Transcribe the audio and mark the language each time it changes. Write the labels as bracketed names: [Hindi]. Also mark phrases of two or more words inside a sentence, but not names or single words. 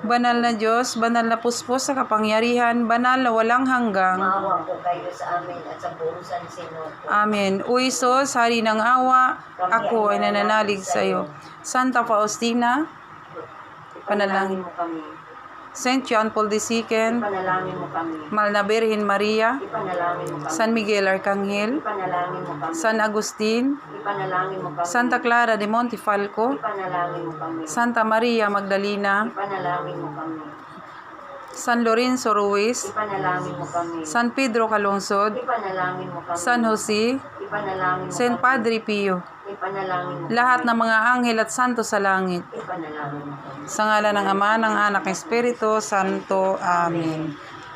[Filipino] Banal na Diyos, banal na puspos sa kapangyarihan, banal na walang hanggang. Maawa po kayo sa amin at sa buong sansinuko. Amen. O Isos, hari ng awa, ako ay nananalig sa iyo. Santa Faustina, Panalangin mo kami. Saint John Paul II, Ipanalangin mo kami. Mahal na Birhen Maria, Ipanalangin mo kami. San Miguel Arcangel, Ipanalangin mo kami. San Agustin, Ipanalangin mo kami. Santa Clara de Montefalco, Ipanalangin mo kami. Santa Maria Magdalena, Ipanalangin mo kami. San Lorenzo Ruiz, Ipanalangin mo kami. San Pedro Calungsod, Ipanalangin mo kami. San Jose, Ipanalangin mo Saint kami. Padre Pio, Ipanalangin mo lahat ng mga anghel at santo sa langit. Ipanalangin mo kami. Sa ngalan ng Ama, ng Anak, ng Espiritu Santo. Amen.